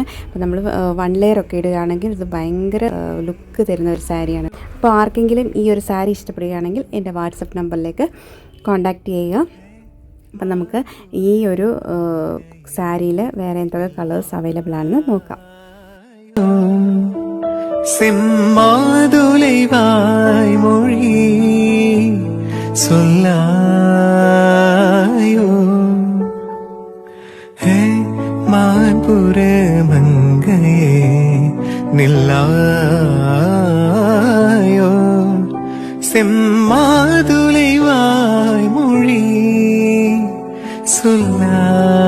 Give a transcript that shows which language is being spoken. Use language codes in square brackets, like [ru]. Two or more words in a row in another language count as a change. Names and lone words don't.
[ml] അപ്പോൾ നമ്മൾ 1 ലെയർ ഒക്കെ ഇടുകയാണെങ്കിൽ ഇത് ഭയങ്കര ലുക്ക് തരുന്ന ഒരു സാരിയാണ്. അപ്പോൾ ആർക്കെങ്കിലും ഈ ഒരു സാരി ഇഷ്ടപ്പെടുകയാണെങ്കിൽ എൻ്റെ വാട്സപ്പ് നമ്പറിലേക്ക് കോൺടാക്റ്റ് ചെയ്യുക. അപ്പം നമുക്ക് ഈ ഒരു സാരിയിൽ വേറെ എന്തൊക്കെ [en] colours available [ml] ആണെന്ന് നോക്കാം. [ta] செம்மாதுளைவாய் மொழி சொல்லாயோ ஹே மான்புர மங்கையே நில்லாயோ செம்மாதுளைவாய் மொழி சொல்லாயோ